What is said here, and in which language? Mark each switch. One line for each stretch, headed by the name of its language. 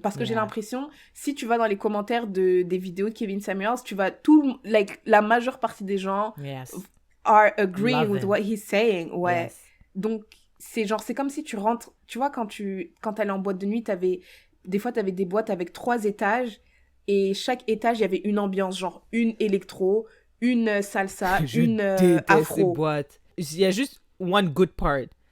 French: Parce que j'ai l'impression, si tu vas dans les commentaires des vidéos de Kevin Samuels, tu vas la majeure partie des gens...
English: are agreeing with what he's saying.
French: Ouais.
English: Yes.
French: Donc, c'est comme si tu rentres... Tu vois, quand t'allais en boîte de nuit, des fois, t'avais des boîtes avec 3 étages et chaque étage, il y avait une ambiance, genre une électro, une salsa, une afro. Ces boîtes. Il y a juste
English: one good part.